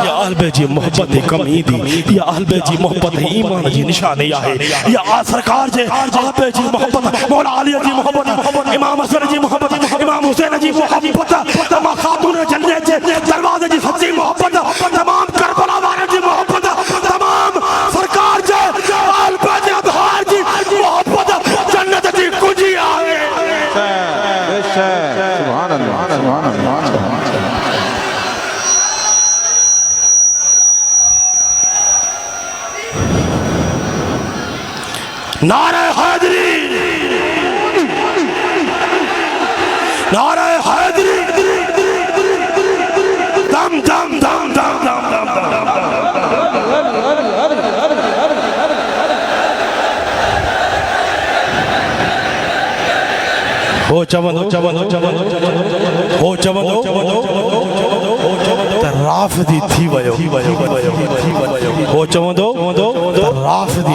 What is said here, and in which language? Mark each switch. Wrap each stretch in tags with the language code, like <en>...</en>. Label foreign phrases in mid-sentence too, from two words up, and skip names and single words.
<sd>या अहल जी मोहब्बत कम ईंदी या अहल जी मोहब्बत ईमान जी निशानी आहे या सरकार जे अहल जी मोहब्बत मौला अली जी मोहब्बत इमाम हसन जी मोहब्बत इमाम हुसैन जी मोहब्बत तमाम खातून जन्नत जे दरवाजे जी सच्ची मोहब्बत तमाम करबला वारनि जी मोहब्बत तमाम सरकार जे अहल जे अबहार जी मोहब्बत जन्नत जी कुंजी आहे</sd> <ar>سبحان الله</ar> <ur>نعرۂ حیدری نعرۂ حیدری دم دم دم دم دم دم</ur> <sd>हो राफ़दी थी वयो हो चवंदो राफ़दी</sd>